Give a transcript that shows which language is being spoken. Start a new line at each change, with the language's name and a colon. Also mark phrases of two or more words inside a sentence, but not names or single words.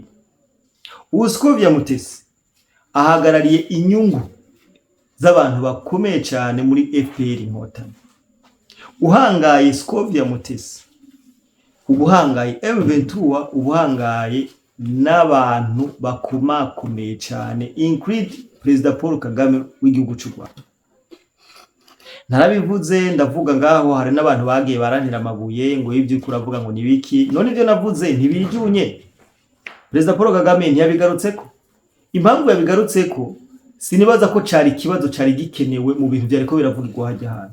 Rundi: Scovia Mutesi ahagarariye inyungu z'abantu bakomeye cyane muri FPR inkotanyi. Uhangaye Scovia Mutesi ubuhangaye M23 ubuhangaye n'abantu bakomakomeye cyane include Perezida Paul Kagame w'igihugu cy'u Rwanda. Narabivuze ndavuga ngaho hari n'abantu bagiye barantira amabuye ngo ivyo kuravuga ngo nibiki none ivyo navuze ntibijunye. Perezida Paul Kagame ntiyabigarutseko. Impamvu yabigarutseko sinibaza ko cari kibazo cari gikenewe mu bintu byariko biravugirwa hajya hano.